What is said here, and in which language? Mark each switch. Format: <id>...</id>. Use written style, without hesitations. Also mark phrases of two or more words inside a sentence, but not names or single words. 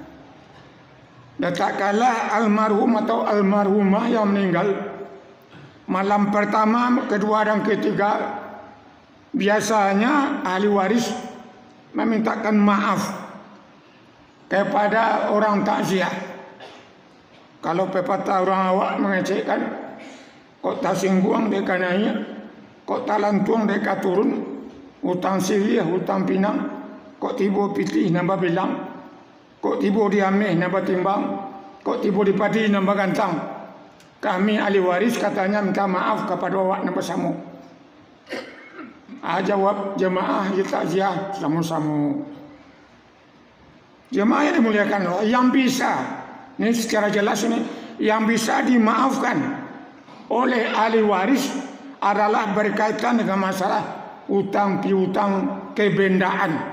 <id>Dan tak kalah almarhum atau almarhumah yang meninggal, malam pertama, kedua dan ketiga, biasanya ahli waris memintakan maaf kepada orang takziah.</id> <min>Kalau pepatah orang awak mengecekkan, kok tak singguang deka naik, kok tak lantuang deka turun, hutang sirih, hutang pinang, kok tiba pitih nambah bilang, kok tiba diameh nambah timbang, kok tiba dipadi nambah gantang.</min> <id>Kami ahli waris katanya minta maaf kepada awak nambah samu. Jawab jemaah takziah sama-sama. Jemaah yang dimuliakan Allah, yang bisa, ini secara jelas ini, yang bisa dimaafkan oleh ahli waris adalah berkaitan dengan masalah hutang piutang kebendaan.</id>